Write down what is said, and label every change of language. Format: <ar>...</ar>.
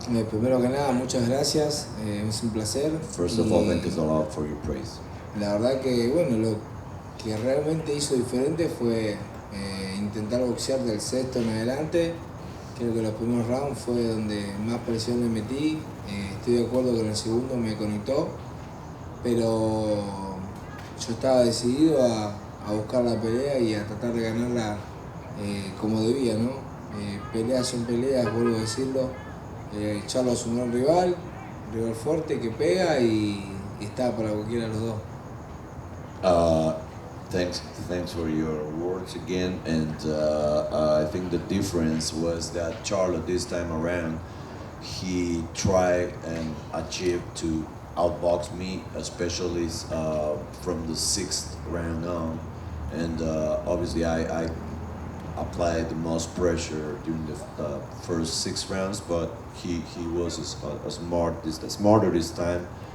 <es>Primero que nada, muchas gracias, es un placer.</es> <en>First of all, thank you a lot for your praise.</en> <es>La verdad que, bueno, lo que realmente hizo diferente fue intentar boxear del sexto en adelante. Creo que los primeros rounds fue donde más presión le metí. Estoy de acuerdo que en el segundo me conectó, pero yo estaba decidido a buscar la pelea y a tratar de ganarla como debía, ¿no? Peleas son peleas, vuelvo a decirlo. Charlo es un gran rival fuerte que pega y está para cualquiera de los dos.</es> <en>Thanks for your words again, and I think the difference was that Charlo this time around, he tried and achieved to outbox me, especially from the sixth round on, and obviously I applied the most pressure during the first 6 rounds, but he was smarter this time.</en>